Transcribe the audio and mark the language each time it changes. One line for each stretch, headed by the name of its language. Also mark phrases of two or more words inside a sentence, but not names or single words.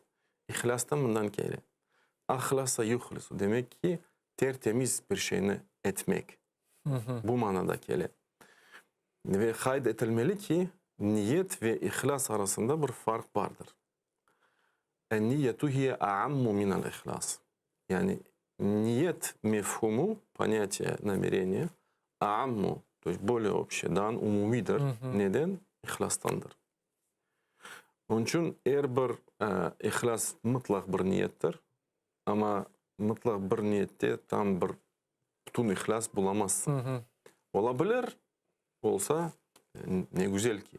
Gagauz: İhlastan bundan geliyor.
Arabic: أخلص يخلص
Gagauz: demek ki tertemiz bir şeyini etmek. Bu manada geliyor. Ve kaydedilmeli ki niyet ve ihlas arasında bir fark vardır.
Arabic: النية هي أعم من الإخلاص.
Gagauz: Yani niyet mefhumu,
Russian: понятие намерения, a'ammu, то есть более общее,
Gagauz: daha umumidir. Neden? İhlastandır. Onun için eğer bir ihlas mutlak bir niyettir. Ama mutlak bir niyette tam bir bütün ihlas bulamazsın. Olabilir. Olsa ne güzel ki.